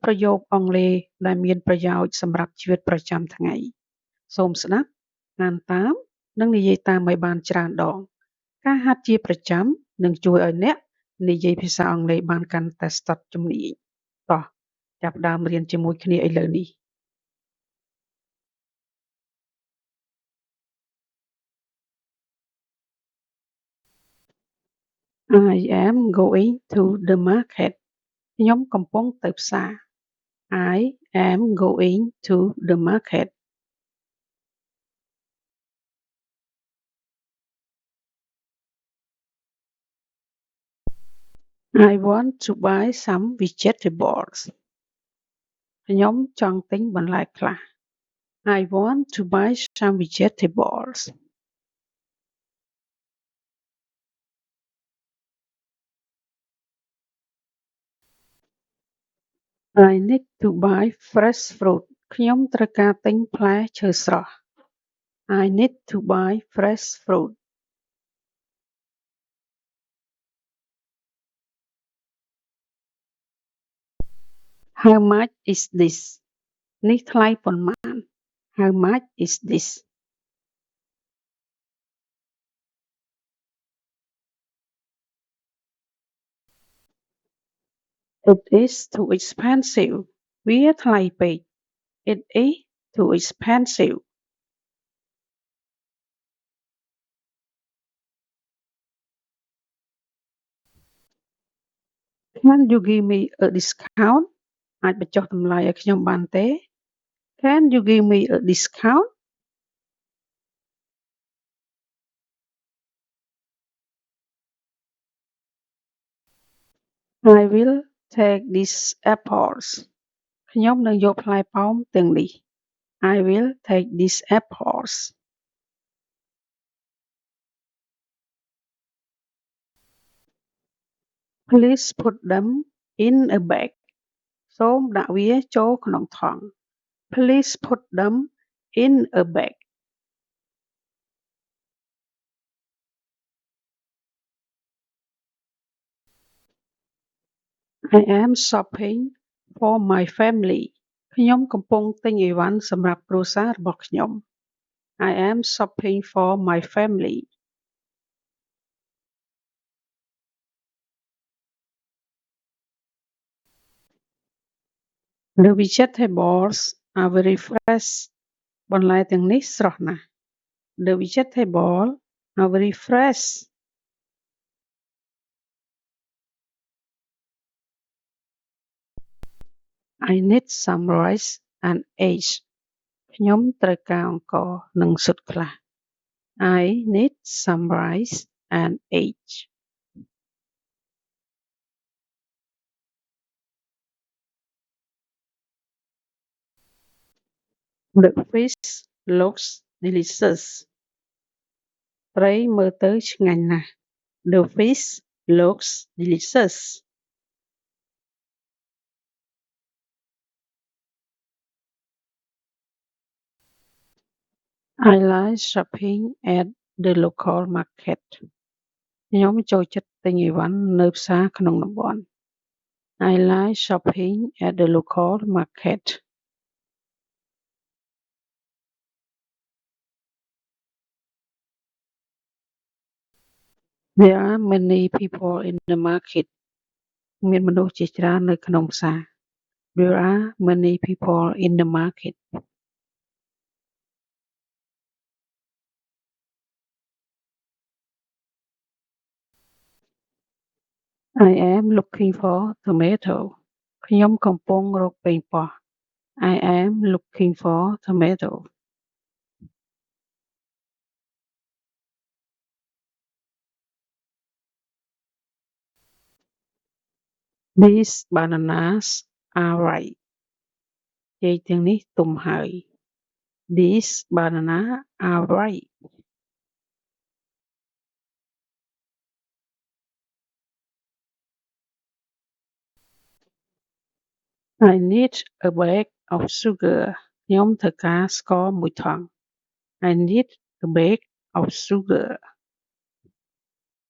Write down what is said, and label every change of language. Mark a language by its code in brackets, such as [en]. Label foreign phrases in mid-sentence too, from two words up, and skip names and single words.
[km] ប្រយោគអង់គ្លេសដែលមានប្រយោជន៍សម្រាប់ជីវិតប្រចាំថ្ងៃសូមស្ដាប់ អានតាមនិងនិយាយតាមឲ្យបានច្រើនដងការហាត់ជាប្រចាំនឹងជួយឲ្យអ្នកនិយាយភាសាអង់គ្លេសបានកាន់តែស្ទាត់ជំនាញតោះចាប់ផ្ដើមរៀនជាមួយគ្នាឥឡូវនេះ [en] I am going to the market [km] ខ្ញុំកំពុងទៅផ្សារ [en] I am going to the market. I want to buy some vegetables. [km] ខ្ញុំចង់ទិញបន្លែខ្លះ [en] I want to buy some vegetables. I need to buy fresh fruit. [km] ខ្ញុំត្រូវការទិញផ្លែឈើស្រស់ [en] I need to buy fresh fruit. How much is this? [km] នេះថ្លៃប៉ុន្មាន [en] How much is this? It is too expensive. [km] វាថ្លៃពេក [en] It is too expensive. Can you give me a discount? [km] អាចបញ្ចុះតម្លៃឲ្យខ្ញុំបានទេ [en] Can you give me a discount? I will take these apples. [km] ខ្ញុំនឹងយកផ្លែប៉ោមទាំងនេះ [en] I will take these apples. Please put them in a bag. [km] សូមដាក់វាចូលក្នុងថង់ [en] Please put them in a bag. I am shopping for my family. [km] ខ្ញុំកំពុងទិញអីវ៉ាន់សម្រាប់គ្រួសាររបស់ខ្ញុំ [en] I am shopping for my family. The vegetables are very fresh. [km] បន្លែទាំងនេះស្រស់ណាស់ [en] The vegetables are very fresh. I need some rice and eggs. [km] ខ្ញុំត្រូវការអង្ករនិងស៊ុតខ្លះ [en] I need some rice and eggs. The fish looks delicious. [km] ត្រីមើលទៅឆ្ងាញ់ណាស់ [en] The fish looks delicious. I like shopping at the local market. [km] ខ្ញុំចូលចិត្តទិញអីវ៉ាន់នៅផ្សារក្នុងតំបន់ [en] I like shopping at the local market. There are many people in the market. [km] មានមនុស្សជាច្រើននៅក្នុងផ្សារ [en] There are many people in the market. I am looking for tomato. [km] ខ្ញុំកំពុងរកប៉េងប៉ោះ [en] I am looking for tomato. These bananas are ripe. [km] ចេកទាំងនេះទុំហើយ [en] These bananas are ripe. I need a bag of sugar. [km] ខ្ញុំត្រូវការស្ករមួយថង់ [en] I need a bag of sugar.